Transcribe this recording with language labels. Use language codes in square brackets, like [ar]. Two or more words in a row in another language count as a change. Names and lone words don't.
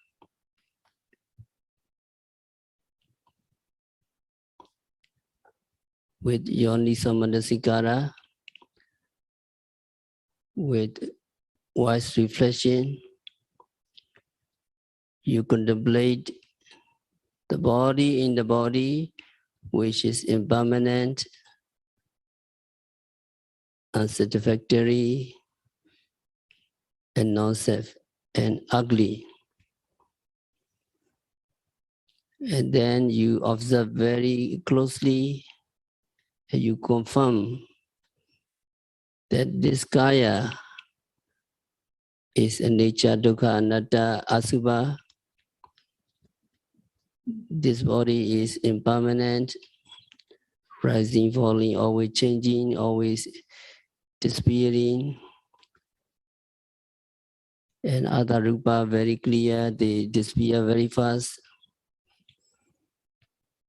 [en] With yonisamanasikara, with wise reflection, you contemplate the body in the body, which is impermanent, unsatisfactory, and non-self, and ugly. And then you observe very closely, and you confirm that this kaya is [pi] anicca, dukkha, anatta, asubha. [en] This body is impermanent, rising, falling, always changing, always disappearing. And other rupa very clear, they disappear very fast.